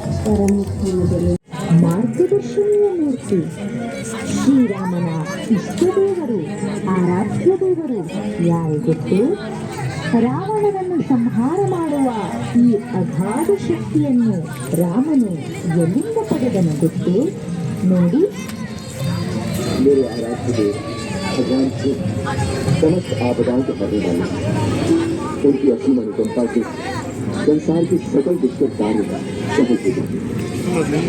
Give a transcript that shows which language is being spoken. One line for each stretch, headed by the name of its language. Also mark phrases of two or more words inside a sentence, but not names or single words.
Kannada: ಪರಮ ಪೂಜನೆ ಮಾರ್ಗದರ್ಶನೀಯ ಮೂರ್ತಿ ಶ್ರೀರಾಮನ ಇಷ್ಟ ದೇವರು ಆರಾಧ್ಯ ದೇವರು ಯಾರು ಗೊತ್ತು? ರಾವಣನನ್ನು ಸಂಹಾರ ಮಾಡುವ ಈ ಅಗಾಧ ಶಕ್ತಿಯನ್ನು ರಾಮನು ಎಲ್ಲಿಂದ ಪಡೆದನು ಗೊತ್ತು? ನೋಡಿ.
Hindi: मेरे आराध्य देव भगवान शिव समस्त आपदाओं को हरने वाले उनकी असीम अनुकंपा से संसार के सकल दुष्कर कार्य सफल हो जाए।